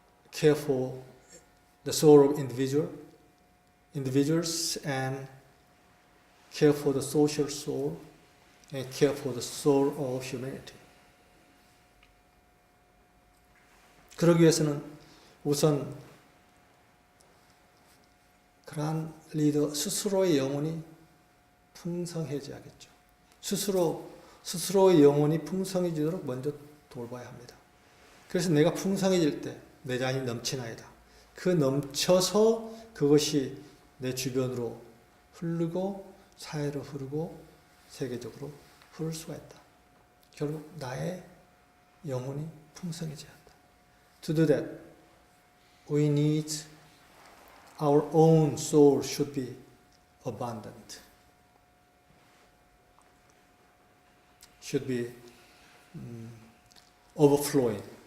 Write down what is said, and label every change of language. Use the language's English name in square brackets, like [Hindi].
[English] Care for the soul of individuals and care for the social soul and care for the soul of humanity. [Korean] 그러기 위해서는 우선 그러한 리더 스스로의 영혼이 풍성해져야겠죠. 스스로의 영혼이 풍성해지도록 먼저 돌봐야 합니다. 그래서 내가 풍성해질 때 내 자신이 넘치나이다. 그 넘쳐서 그것이 내 주변으로 흐르고 사회로 흐르고 세계적으로 흐를 수가 있다. 결국 나의 영혼이 풍성해져야 한다. [English] To do that, we need our own soul should be abundant. Should be overflowing.